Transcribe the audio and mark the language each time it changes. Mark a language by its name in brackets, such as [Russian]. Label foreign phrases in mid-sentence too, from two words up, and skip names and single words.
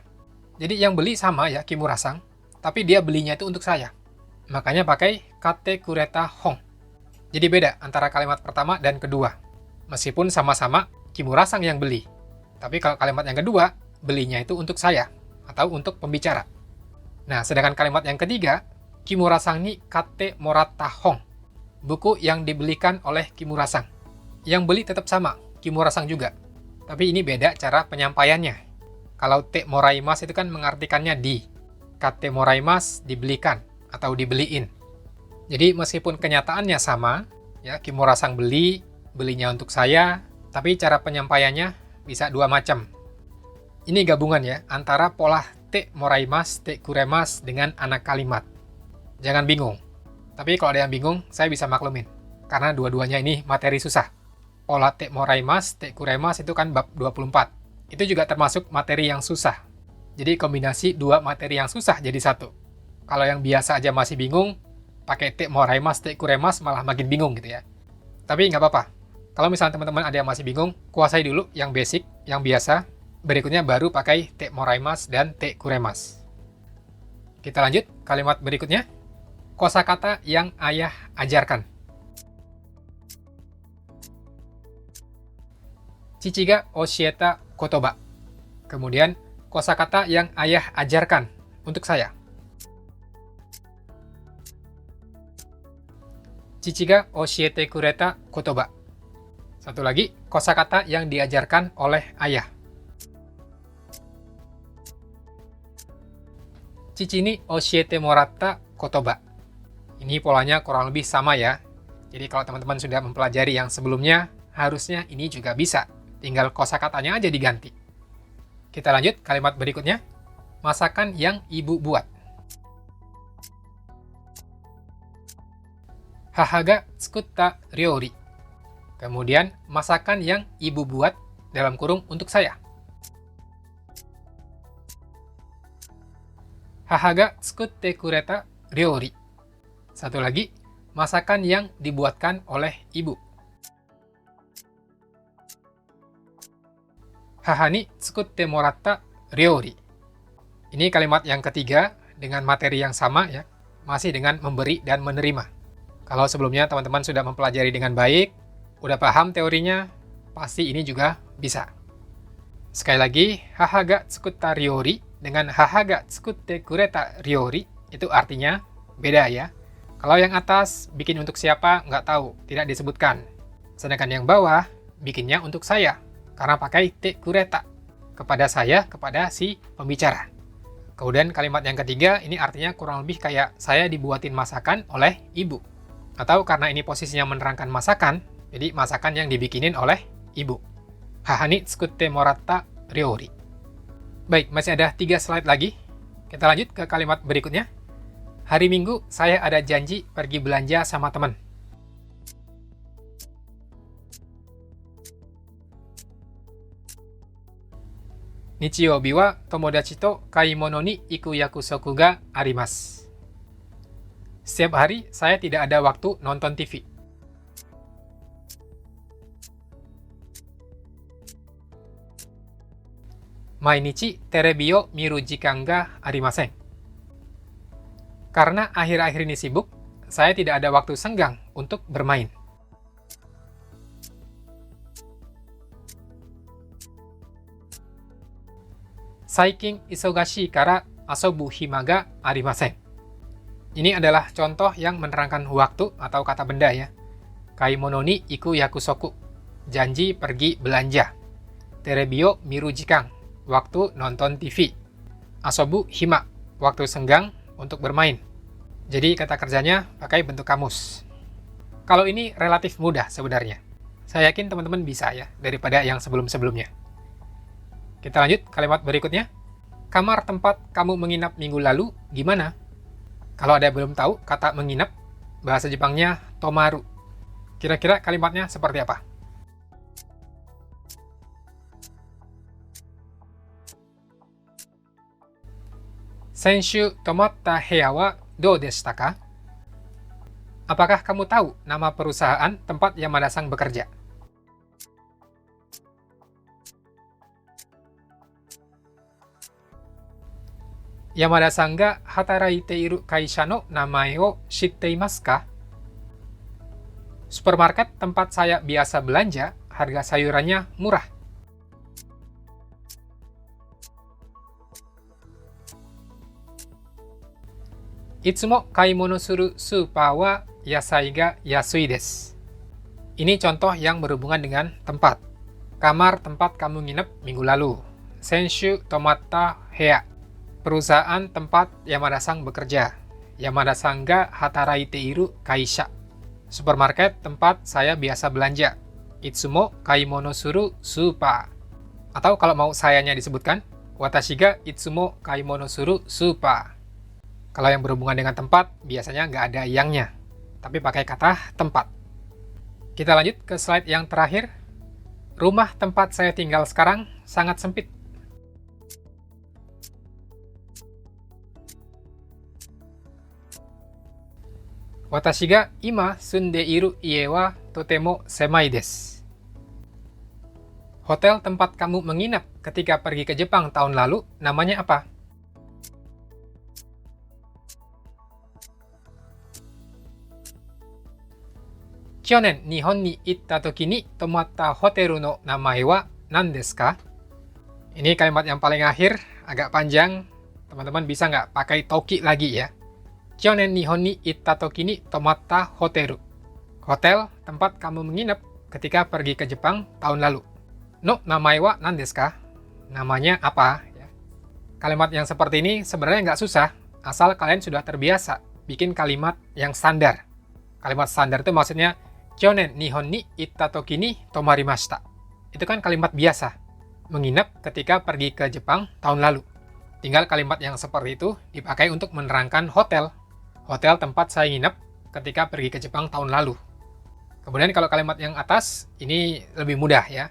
[Indonesian] Jadi yang beli sama ya Kimura-san, tapi dia belinya itu untuk saya. Makanya pakai [Japanese] 買って くれた 本. [Indonesian] Jadi beda antara kalimat pertama dan kedua. Meskipun sama-sama Kimura-san yang beli. Tapi kalau kalimat yang kedua, belinya itu untuk saya atau untuk pembicara. Nah, sedangkan kalimat yang ketiga, [Japanese] 木村さん に 買って もらった 本. [Indonesian] Buku yang dibelikan oleh Kimura-san. Yang beli tetap sama, Kimura-san juga. Tapi ini beda cara penyampaiannya. Kalau [Japanese] て もらいます [Indonesian] itu kan mengartikannya di. [Japanese] 買って もらいます [Indonesian] dibelikan atau dibeliin. Jadi meskipun kenyataannya sama, ya Kimura-san beli, belinya untuk saya, tapi cara penyampaiannya bisa dua macam. Ini gabungan ya antara pola [Japanese] て もらいます、て くれます [Indonesian] dengan anak kalimat. Jangan bingung. Tapi kalau ada yang bingung, saya bisa maklumin. Karena dua-duanya ini materi susah. Pola [Japanese] て もらいます、て くれます [Indonesian] itu kan bab 24. Itu juga termasuk materi yang susah. Jadi kombinasi dua materi yang susah jadi satu. Kalau yang biasa aja masih bingung, pakai [Japanese] て もらいます、て くれます [Indonesian] malah makin bingung gitu ya. Tapi nggak apa-apa. Kalau misalnya teman-teman ada yang masih bingung, kuasai dulu yang basic, yang biasa. Berikutnya baru pakai [Japanese] て もらいます [Indonesian] dan [Japanese] て くれます. [Indonesian] Kita lanjut, kalimat berikutnya. Kosakata yang ayah ajarkan. [Japanese] 父 が 教えた 言葉. [Indonesian] Kemudian, kosakata yang ayah ajarkan untuk saya. [Japanese] 父 が 教えて くれた 言葉. [Indonesian] Satu lagi, kosakata yang diajarkan oleh ayah. [Japanese] 父 に 教えて もらった 言葉. [Indonesian] Ini polanya kurang lebih sama ya. Jadi kalau teman-teman sudah mempelajari yang sebelumnya, harusnya ini juga bisa. Tinggal kosakatanya aja diganti. Kita lanjut kalimat berikutnya. Masakan yang ibu buat. [Japanese] 母 が 作った 料理. [Indonesian] Kemudian, masakan yang ibu buat dalam kurung untuk saya. [Japanese] 母 が 作って くれた 料理. [Indonesian] Satu lagi, masakan yang dibuatkan oleh ibu. [Japanese] 母 に 作って もらった 料理. [Indonesian] Ini kalimat yang ketiga dengan materi yang sama ya, masih dengan memberi dan menerima. Kalau sebelumnya teman-teman sudah mempelajari dengan baik, udah paham teorinya, pasti ini juga bisa. Sekali lagi, [Japanese] 母 が 作った 料理 dengan 母 が 作って くれた 料理 [Indonesian] itu artinya beda ya. Kalau yang atas bikin untuk siapa nggak tahu, tidak disebutkan. Sedangkan yang bawah bikinnya untuk saya. Karena pakai [Japanese] て くれた. [Indonesian] Kepada saya, kepada si pembicara. Kemudian kalimat yang ketiga, ini artinya kurang lebih kayak saya dibuatin masakan oleh ibu. Atau karena ini posisinya menerangkan masakan, jadi masakan yang dibikinin oleh ibu. [Japanese] 母 に 作って もらった 料理. [Indonesian] Baik, masih ada 3 slide lagi. Kita lanjut ke kalimat berikutnya. Hari Minggu, saya ada janji pergi belanja sama teman. [Japanese] 日曜日 は 友達 と 買い物 に 行く 約束 が あります. [Indonesian] Setiap hari, saya tidak ada waktu nonton TV. [Japanese] 毎日 テレビ を 見る 時間 が ありません. [Indonesian] Karena akhir-akhir ini sibuk, saya tidak ada waktu senggang untuk bermain. [Japanese] 最近 忙しい から 遊ぶ 暇 が ありません. [Indonesian] Ini adalah contoh yang menerangkan waktu atau kata benda ya. [Japanese] 買い物 に 行く 約束. [Indonesian] Janji pergi belanja. [Japanese] テレビ を 見る 時間. [Indonesian] Waktu nonton TV. [Japanese] 遊ぶ 暇. [Indonesian] Waktu senggang untuk bermain. Jadi kata kerjanya pakai bentuk kamus. Kalau ini relatif mudah sebenarnya. Saya yakin teman-teman bisa ya daripada yang sebelum-sebelumnya. Kita lanjut kalimat berikutnya. Kamar tempat kamu menginap minggu lalu gimana? Kalau ada yang belum tahu kata menginap, bahasa Jepangnya tomaru. Kira-kira kalimatnya seperti apa? [Japanese] 先週 泊まった 部屋 は どう でした か? [Indonesian] Apakah kamu tahu nama perusahaan tempat Yamada-san bekerja? [Japanese] 山田さん が 働いて いる 会社 の 名前 を 知って います か? [Indonesian] Supermarket tempat saya biasa belanja, harga sayurannya murah. [Japanese] いつも 買い物 する スーパー は 野菜 が 安い です. [Indonesian] Ini contoh yang berhubungan dengan tempat. Kamar tempat kamu nginep minggu lalu. [Japanese] 先週 泊まった 部屋. [Indonesian] Perusahaan tempat Yamada-san bekerja. [Japanese] 山田さん が 働いて いる 会社. [Indonesian] Supermarket tempat saya biasa belanja. [Japanese] いつも 買い物 する スーパー. [Indonesian] Atau kalau mau sayanya disebutkan, [Japanese] 私 が いつも 買い物 する スーパー. [Indonesian] Kalau yang berhubungan dengan tempat, biasanya nggak ada yangnya, tapi pakai kata tempat. Kita lanjut ke slide yang terakhir. Rumah tempat saya tinggal sekarang sangat sempit. [Japanese] 私 が 今 住んで いる 家 は とても 狭い です. [Indonesian] Hotel tempat kamu menginap ketika pergi ke Jepang tahun lalu, namanya apa? [Japanese] 去年 日本 に 行った 時 に 泊まった ホテル の 名前 は 何 です か? [Indonesian] Ini kalimat yang paling akhir, agak panjang. Teman-teman bisa nggak pakai toki lagi ya? [Japanese] 去年 日本 に 行った 時 に 泊まった ホテル. [Indonesian] Hotel tempat kamu menginap ketika pergi ke Jepang tahun lalu. [Japanese] の 名前 は 何 です か? [Indonesian] Namanya apa? Kalimat yang seperti ini sebenarnya nggak susah, asal kalian sudah terbiasa bikin kalimat yang standar. Kalimat standar itu maksudnya [Japanese] 去年 日本 に 行った 時 に 泊まりました. [Indonesian] Itu kan kalimat biasa, menginap ketika pergi ke Jepang tahun lalu. Tinggal kalimat yang seperti itu dipakai untuk menerangkan hotel. Hotel tempat saya nginep ketika pergi ke Jepang tahun lalu. Kemudian kalau kalimat yang atas, ini lebih mudah ya.